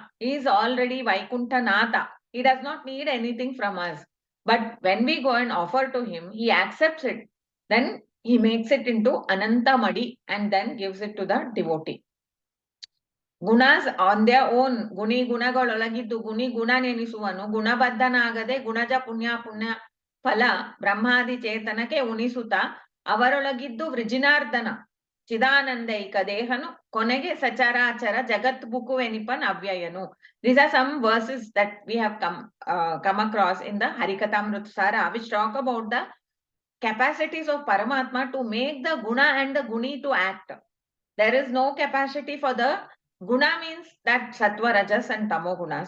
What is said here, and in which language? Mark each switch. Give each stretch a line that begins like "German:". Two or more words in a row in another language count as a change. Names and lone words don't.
English: He is already Vaikuntha Nata. He does not need anything from us. But when we go and offer to him, he accepts it. Then he makes it into Ananta Madi and then gives it to the devotee. Gunas on their own, guni
Kannada: ಗುಣಗಳೊಳಗಿದ್ದು ಗುಣಿ ಗುಣ ನೆನೆಸುವನು ಗುಣಬದ್ಧನಾಗದೆ ಗುಣಜ ಪುಣ್ಯ ಪುಣ್ಯ ಫಲ ಬ್ರಹ್ಮಾದಿ ಚೇತನಕ್ಕೆ ಉಣಿಸುತ್ತ ಅವರೊಳಗಿದ್ದು ವೃಜಿನಾರ್ದನ ಚಿದಾನಂದೈಕ ದೇಹನು ಕೊನೆಗೆ ಸಚರಾಚರ ಜಗತ್ ಬುಕುವೆನಿಪನ್ ಅವ್ಯಯನು.
English: These are some verses that we have come across in the Harikatamritsara which talk about the capacities of Paramatma to make the guna and the guni to act. There is no capacity for the guna means that sattva, rajas and tamo gunas.